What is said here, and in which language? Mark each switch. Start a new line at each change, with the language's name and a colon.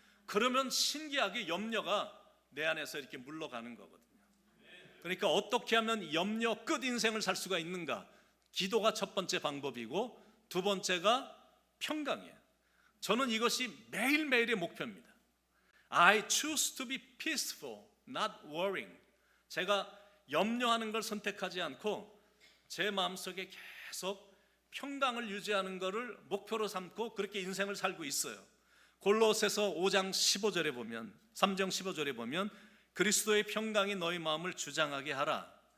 Korean: 그러면 신기하게 염려가 내 안에서 이렇게 물러가는 거거든요. 그러니까 어떻게 하면 염려 끝 인생을 살 수가 있는가? 기도가 첫 번째 방법이고, 두 번째가 평강이에요. 저는 이것이 매일매일의 목표입니다.
English: I choose to be peaceful, not worrying.
Korean: 제가 염려하는 걸 선택하지 않고 제 마음속에 계속 평강을 유지하는 것을 목표로 삼고 그렇게 인생을 살고 있어요. 골로새서 5장 15절에 보면, 3장 15절에 보면 그리스도의 평강이 너희 마음을 주장하게 하라.